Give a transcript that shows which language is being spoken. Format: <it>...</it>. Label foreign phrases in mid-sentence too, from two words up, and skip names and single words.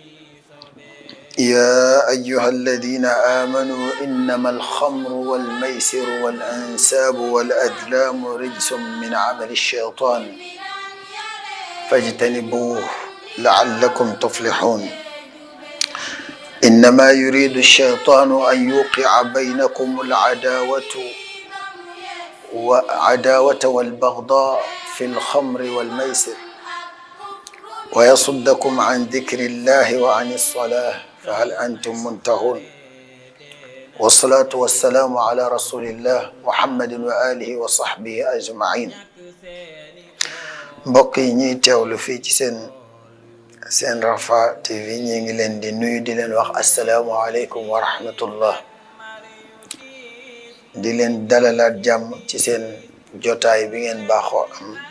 <ar>يا أيها الذين آمنوا إنما الخمر والميسر والأنساب والأزلام رجس من عمل الشيطان فاجتنبوه لعلكم تفلحون إنما يريد الشيطان أن يوقع بينكم العداوة والبغضاء في الخمر والميسر ويصدكم عن ذكر الله وعن الصلاة فهل أنتم منتهون والصلاة والسلام على رسول الله محمد وآله وصحبه أجمعين</ar> <wo>mbokk yi ñuy teewlu fii ci seen Rafah TV ñi ngi leen di nuyu di leen wax</wo> <ar>السلام عليكم ورحمة الله</ar> <wo>di leen dalalaat jàmm ci seen jotaay bi ngeen baaxoo am</wo>